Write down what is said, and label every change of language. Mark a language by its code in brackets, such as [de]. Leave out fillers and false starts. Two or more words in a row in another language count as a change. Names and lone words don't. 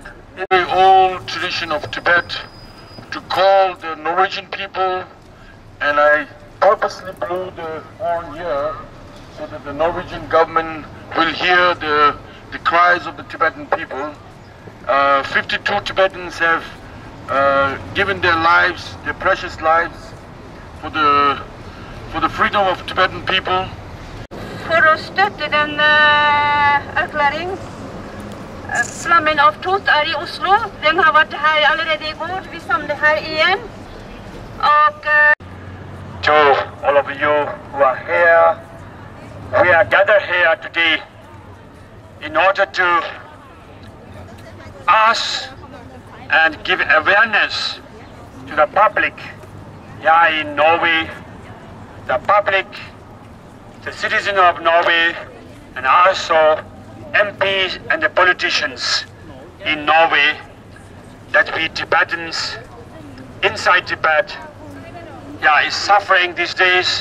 [en] The old tradition of Tibet to call the Norwegian people, and I purposely blew the horn here so that the Norwegian government will hear the cries of the Tibetan people. 52 Tibetans have given their lives, their precious lives, for the freedom of Tibetan people. [no] For å støtte den erklæring, Flammen of Truth I Oslo. Den har vært her allerede I går. Vi samler her igjen. Og [en] to all of you who are here, we are gathered here today in order to ask and give awareness to the public here in Norway, the public, the citizens of Norway, and also MPs and the politicians in Norway, that we Tibetans inside Tibet is suffering these days.